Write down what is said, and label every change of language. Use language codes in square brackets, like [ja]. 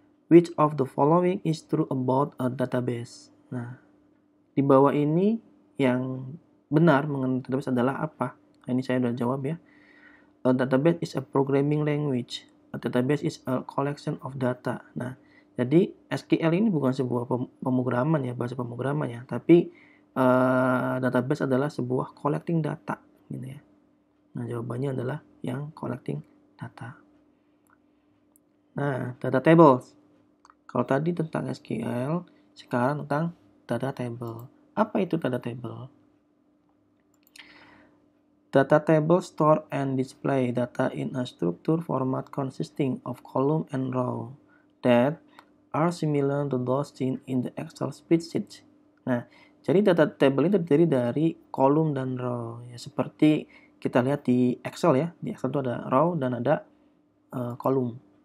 [en] Which of the following is true about a database? [id] Nah, di bawah ini yang benar mengenai database adalah apa? Nah, ini saya sudah jawab ya. [en] A database is a programming language. A database is a collection of data. [id] Nah, jadi SQL ini bukan sebuah pemrograman ya, bahasa pemrograman ya, tapi database adalah sebuah collecting data gitu ya. Nah, jawabannya adalah yang collecting data. Nah, data tables. Kalau tadi tentang SQL, sekarang tentang data table. Apa itu data table? [en] Data table store and display data in a structured format consisting of column and row that are similar to those seen in the Excel spreadsheet. [id] Nah, jadi data table ini terdiri dari kolom dan row. Ya, seperti kita lihat di Excel ya. Di Excel itu ada row dan ada kolom.